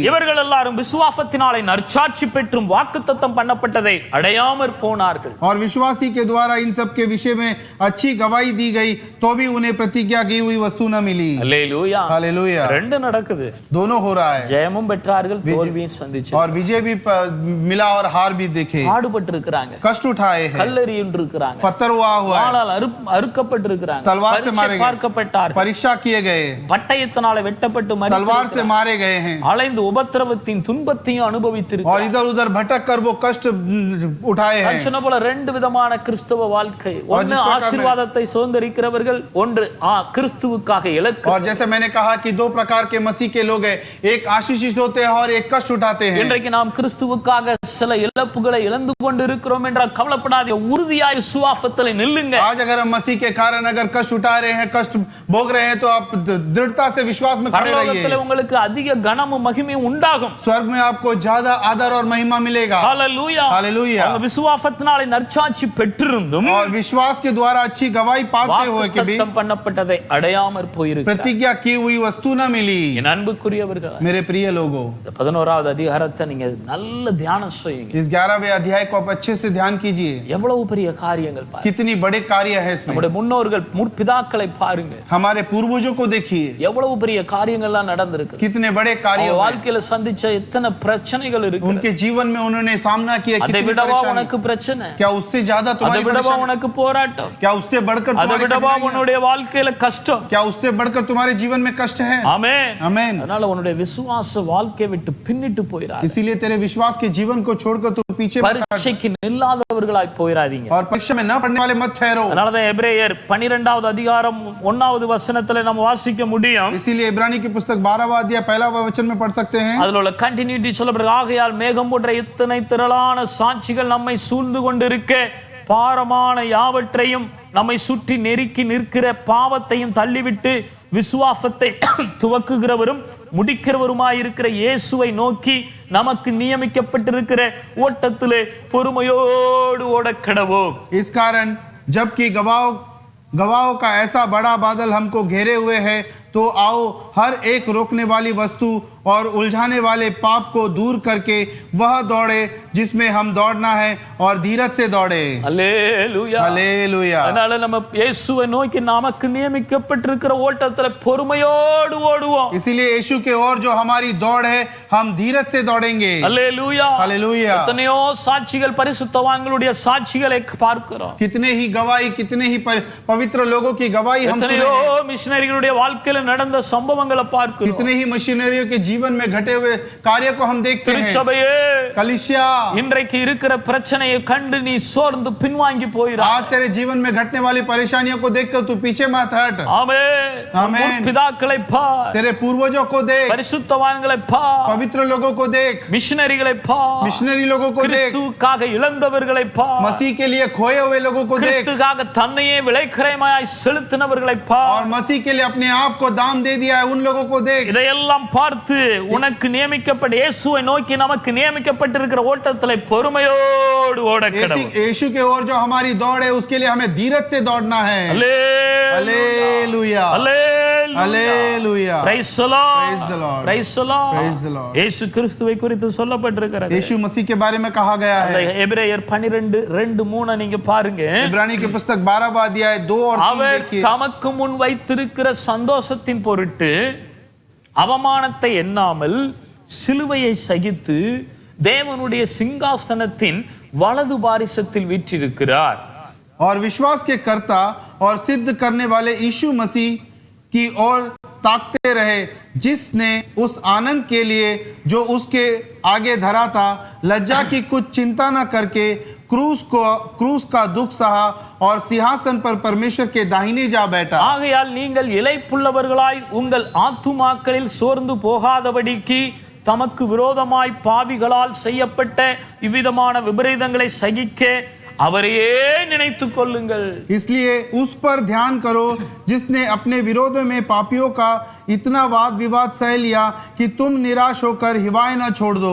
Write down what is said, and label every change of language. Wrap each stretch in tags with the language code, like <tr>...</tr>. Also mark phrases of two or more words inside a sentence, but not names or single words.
<ta>இவர்கள் எல்லாரும் விசுவாசத்தினாலே நற்சாட்சி பெற்றும் வாக்குத்தத்தம் பண்ணப்பட்டதை அடையாமற் போனார்கள்.</ta> <hi>और विश्वासी के द्वारा इन सब के विषय में अच्छी गवाही दी गई, तो भी उन्हें प्रतिज्ञा की हुई वस्तु न मिली।</hi> <ta>அல்லேலூயா.</ta> <hi>हालेलुया।</hi> <ta>ரெண்டு நடக்குது.</ta> <hi>दोनों हो रहा है,</hi> <ta>ஜெயமும் பெற்றார்கள், தோல்வியும் சந்திச்சார்கள்.</ta> <hi>और विजय भी मिला और हार भी देखे।</hi> <ta>பாடுபட்டு இருக்கிறாங்க,</ta> <hi>कष्ट उठाए हैं,</hi> <ta>கல்லெறியுண்டு இருக்கிறாங்க,</ta> <hi>पत्थर हुआ है,</hi> <ta>வாளால் அறுக்கப்பட்டு இருக்கிறாங்க,</ta> <hi>तलवार से मारे गए,</hi> <ta>பார்க்கப்பட்டார்கள்,</ta> <hi>परीक्षा किए गए,</hi> <ta>பட்டயத்தினாலே வெட்டப்பட்டு</ta> <hi>तलवार से मारे गए हैं,</hi> <ta>அலைந்து உபத்திரவத்தின் துன்பத்தையும்</ta> <hi>और</hi> <ta>அனுபவித்திருக்கிறார்கள்.</ta> <hi>इधर उधर भटक कर वो कष्ट उठाए हैं।</hi> <ta>சொன்ன போல ரெண்டு விதமான கிறிஸ்தவ வாழ்க்கை. ஒன்னு ஆசீர்வாதத்தை சுதந்தரிக்கிறவர்கள், ஒன்று கிறிஸ்துவுக்காக இலக்கு.</ta> <hi>और जैसे मैंने कहा कि दो प्रकार के मसीह के लोग हैं, एक आशीषित होते हैं और एक कष्ट उठाते हैं।</hi> <ta>இன்றைக்கு நாம் கிறிஸ்துவுக்காக சில இழப்புகளை இழந்து கொண்டு இருக்கிறோம் என்றால் கவலைப்படாதீங்க, உறுதியாய் விசுவாசத்தில் நில்லுங்க.</ta> <hi>आज अगर हम मसीह के कारण अगर कष्ट उठा रहे हैं, कष्ट भोग रहे हैं, तो आप दृढ़ता से विश्वास में खड़े</hi> <ta>பரலோகத்தில்</ta> <hi>रहिए।</hi> <ta>உங்களுக்கு அதிக கனமும் மகிமையும் உண்டாகும்.</ta> <hi>स्वर्ग में आपको ज्यादा आदर और महिमा मिलेगा।</hi> <ta>ஹalleluya.</ta> <hi>हालेलुया।</hi> <ta>அவங்க விசுவாசத்தினாலே நற்சாட்சி பெற்றிருந்தும்</ta> <hi>और विश्वास के द्वारा अच्छी गवाही पाते हुए के भी</hi> <ta>வாக்குத்தத்தம் பண்ணப்பட்டதை அடையாமற் போயிருக்கிறார்.</ta> <hi>प्रतिज्ञा की हुई वस्तु न मिली।</hi> <ta>என் அன்புக்குரியவர்களே,</ta> <hi>मेरे प्रिय लोगों,</hi> <ta>11வது அதிகாரத்தை நீங்க நல்ல தியானம் செய்யுங்க.</ta> <hi>इस 11वें अध्याय को आप अच्छे से ध्यान कीजिए।</hi> <ta>எவ்வளவு பெரிய காரியங்கள் பாருங்க.</ta> <hi>कितनी बड़े कार्य है इसमें।</hi> <ta>நம்முடைய முன்னோர்கள் முற்பிதாக்களை பாருங்க,</ta> <hi>हमारे पूर्वजों को देखिए,</hi> <ta>எவ்வளவு பெரிய காரியங்கள்லாம் நடந்திருக்கு.</ta> <hi>कितने बड़े कार्य</hi> <ta>அவங்க</ta> <hi>हुए।</hi> <ta>வாழ்க்கையில சந்திச்ச எத்தனை பிரச்சனைகள் இருக்கு.</ta> <hi>उनके जीवन में उन्होंने सामना किया,</hi> <ta>அதை</ta> <hi>कितनी</hi> <ta>விடவா</ta> <hi>परेशानी।</hi> <ta>உனக்கு பிரச்சனை?</ta> <hi>क्या उससे ज्यादा</hi> <ta>அதை</ta> <hi>तुम्हारी</hi> <ta>விடவா</ta> <hi>परेशानी?</hi> <ta>உனக்கு போராட்டம்?</ta> <hi>क्या उससे बढ़कर</hi> <ta>அதை</ta> <hi>तुम्हारी</hi> <ta>விடவா</ta> <hi>कठिनाइयां?</hi> <ta>உன்னுடைய வாழ்க்கையில கஷ்டம்?</ta> <hi>क्या उससे बढ़कर तुम्हारे जीवन में कष्ट है?</hi> <ta>ஆமென்.</ta> <hi>आमेन।</hi> <ta>அதனால உன்னுடைய விசுவாச வாழ்க்கையை விட்டு பின்னிட்டு போயிராத.</ta> <hi>इसीलिए तेरे विश्वास के जीवन को छोड़कर तू पीछे मत हट।</hi> <ta>பரீட்சைக்கு நில்லாதவர்களாய் போயிராதீங்க.</ta> <hi>और परीक्षा में न पढ़ने वाले मत ठहरो।</hi> <ta>அதனாலதான் எபிரேயர் 12வது அதிகாரம் 1வது வசனத்துல நம்ம வாசிக்க முடியும்.</ta> <hi>इसीलिए इब्रानी की पुस्तक 12वां अध्याय 1वां वचन में पढ़ सकते हैं।</hi> <ta>அதுல உள்ள கண்டினியூட்டி சொல்லப்படுது. ஆகையால் மேகம் போன்ற இத்தனை திரளான சாட்சிகள் நம்மை சூழ்ந்து கொண்டிருக்க பாரமான யாவற்றையும் நம்மை சுற்றி நெருக்கி நிற்கிற பாவத்தையும் தள்ளிவிட்டு விசுவாசத்தை துவக்குகிறவரும் முடிக்கிறவருமாயிருக்கிற இயேசுவை நோக்கி நமக்கு நியமிக்கப்பட்டிருக்கிற ஓட்டத்திலே பொறுமையோடு ஓடக் கடவோம்.</ta> <hi>इस कारण जबकि गवाहों का ऐसा बड़ा बादल हमको घेरे हुए है, तो आओ हर एक रोकने वाली वस्तु और उलझाने वाले पाप को दूर करके वह दौड़े जिसमें हम दौड़ना है, और धीरज से दौड़े।</hi> <ta>அல்லேலூயா.</ta> <hi>हालेलुया।</hi> <ta>அதனால நம்ம இயேசுவை நோக்கி நமக்கு நியமிக்கப்பட்டிருக்கிற ஓட்டத்துல பொறுமையோடு ஓடுவோம்.</ta> <hi>इसीलिए यीशु के ओर जो हमारी दौड़ है, हम धीरज से दौड़ेंगे।</hi> <ta>அல்லேலூயா.</ta> <hi>हालेलुया।</hi> <ta>எத்தனையோ சாட்சிகள் பரிசுத்தவான்களுடைய சாட்சிகளை பார்க்கிறோம்.</ta> <hi>कितने ही गवाही, कितने ही पवित्र लोगों की गवाही हम सुने</hi> <ta>எத்தனையோ</ta> <hi>हैं।</hi> <ta>மிஷனரிகளுடைய வாழ்க்கையில நடந்த சம்பவங்களை பார்க்கிறோம்.</ta> <hi>कितने ही मशीनरियों के जीवन में घटे हुए कार्य को हम देखते हैं।</hi> <ta>திருச்சபையே,</ta> <hi>कलीसिया,</hi> <ta>இன்றைக்கு இருக்கிற பிரச்சனையை கண்டு நீ சோர்ந்து பின்வாங்கி போயிரா.</ta> <hi>आज तेरे जीवन में घटने वाली परेशानियों को देखकर तू पीछे मत हट।</hi> <ta>ஆமென். ஆமென். பிதாக்களை பார்,</ta> <hi>तेरे पूर्वजों को देख,</hi> <ta>பரிசுத்தவான்களை பார்,</ta> <hi>पवित्र लोगों को देख,</hi> <ta>மிஷனரிகளை பார்,</ta> <hi>मिशनरी लोगों को देख,</hi> <ta>கிறிஸ்துவுக்காக இழந்தவர்களை பார்,</ta> <hi>मसीह के लिए खोए हुए लोगों को देख,</hi> <ta>கிறிஸ்துவுக்காக தன்னையே விலைக்கிரயமாய் செலுத்தினவர்களை</ta> <hi>और</hi> <ta>பார்.</ta> <hi>मसीह के लिए अपने आप को दाम दे दिया है उन लोगों को देख।</hi> <ta>இதையெல்லாம் பார்த்து உனக்கு நியமிக்கப்பட்ட இயேசுவை நோக்கி நமக்கு நியமிக்கப்பட்டிருக்கிற ஓட்டத்திலே பொறுமையோடு ஓடக் கடவோம்.</ta> <hi>यीशु के ओर जो हमारी दौड़ है, उसके लिए हमें धीरज से दौड़ना है। हालेलुया। हालेलुया।</hi> <en>Praise the Lord. Praise the Lord. Praise the Lord. Praise the Lord.</en> <ta>இயேசு கிறிஸ்துவை குறித்து சொல்லப்பட்டிருக்கிறது.</ta> <hi>यीशु मसीह के बारे में कहा गया</hi> <ta>அந்த</ta> <hi>है।</hi> <ta>எபிரேயர் 12:2-3 நீங்க பாருங்க.</ta> <hi>इब्रानी की पुस्तक 12वां अध्याय 2 और 3</hi> <ta>அவர்</ta> <hi>देखिए।</hi> <ta>தமக்கு முன் வைத்திருக்கிற சந்தோஷத்தின் பொருட்டு அவமானத்தை எண்ணாமல் சிலுவையை சகித்து தேவனுடைய சிங்காசனத்தின் வலது பாரிசத்தில் வீற்றிருக்கிறார்.</ta> <hi>और विश्वास के कर्ता और सिद्ध करने वाले यीशु मसीह की ओर ताकते रहे, जिसने उस आनंद के लिए जो उसके आगे धरा था, लज्जा की कुछ चिंता न करके क्रूस का दुख सहा और सिंहासन पर परमेश्वर के दाहिने जा बैठा।</hi> <ta>ஆகையால் நீங்கள் இளைப்புள்ளவர்களாய் உங்கள் ஆத்துமாக்களில் சோர்ந்து போகாதபடிக்கு தமக்கு விரோதமாய் பாவிகளால் செய்யப்பட்ட இவ்விதமான விபரீதங்களை சகிக்க அவரையே நினைத்துக் கொள்ளுங்கள்।</ta> <hi>इसलिए उस पर ध्यान करो जिसने अपने विरोध में पापियों का इतना वाद विवाद सह लिया कि तुम निराश होकर हिवाए न छोड़ दो।</hi>